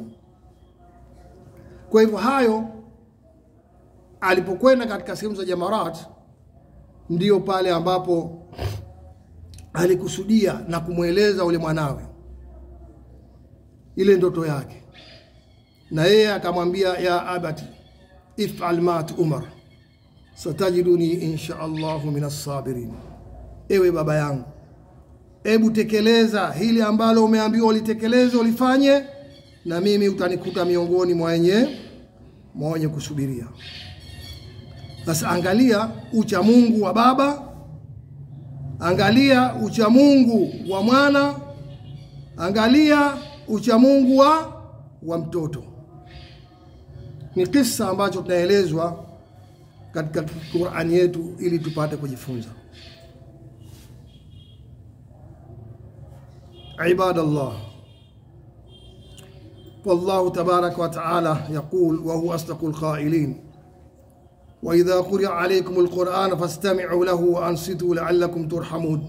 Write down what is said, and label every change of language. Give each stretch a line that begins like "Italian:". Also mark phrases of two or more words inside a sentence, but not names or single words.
Swahili: Kwa hivyo hayo alipokwenda katika sehemu za Jamarat, ndio pale ambapo alikusudia na kumweleza ule mwanawe ile ndoto yake, na yeye akamwambia,
Arabic: يا أبت افعل ما تؤمر ستجدني إن شاء الله من الصابرين.
Swahili: Ewe baba yangu, hebu tekeleza hili ambalo umeambiwa ulitekeleze, ulifanye, na mimi utanikuta miongoni mwa wenye kusubiria. Sasa angalia ucha Mungu wa baba, angalia ucha Mungu wa mwana, angalia ucha Mungu wa mtoto. Ni kisa ambacho tunaelezwa katika Qur'ani yetu ili tupate kujifunza.
Arabic: Ibadallah, والله تبارك وتعالى يقول وهو أصدق القائلين: وإذا قرئ عليكم القرآن فاستمعوا له وأنصتوا لعلكم ترحمون.